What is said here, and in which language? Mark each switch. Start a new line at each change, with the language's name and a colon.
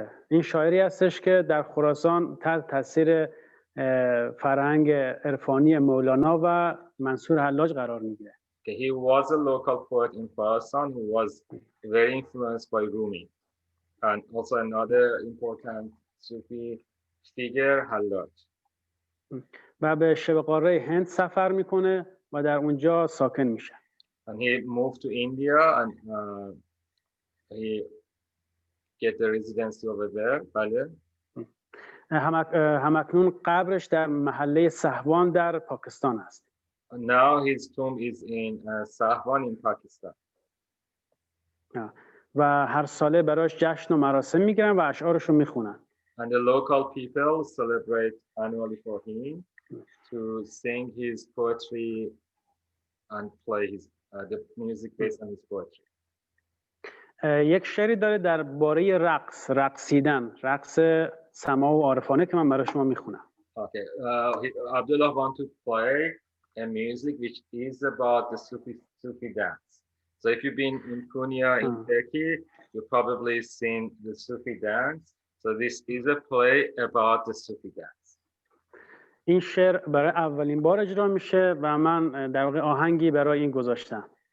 Persian: این شاعری هستش که در خراسان تحت تاثیر فرهنگ عرفانی مولانا و منصور حلاج قرار میگیره.
English: He was a local poet in Khorasan who was very influenced by Rumi and also another important Sufi figure Hallaj.
Persian: و به شبه قاره هند سفر میکنه و در اونجا ساکن میشه.
English: And he moved to India and he get the residency over there.
Persian: بله. همکنون قبرش در محله سهوان در پاکستان است.
English: Now his tomb is in Sahwan in Pakistan.
Persian: و هر ساله براش جشن و مراسم میگیرن و اشعارش رو میخونن.
English: And the local people celebrate annually for him to sing his poetry and play the music based on his poetry.
Persian: یک شعری داره درباره رقصیدن، رقص سما و عارفانه که من برای شما میخونم.
English: Okay, Abdullah want to play a music which is about the Sufi dance. So if you've been in Konya in Turkey, you probably seen the Sufi dance. So this is a play about the Sufi dance.
Persian: این شعر برای اولین بار اجرا میشه و من در واقع آهنگی برای این گذاشتم.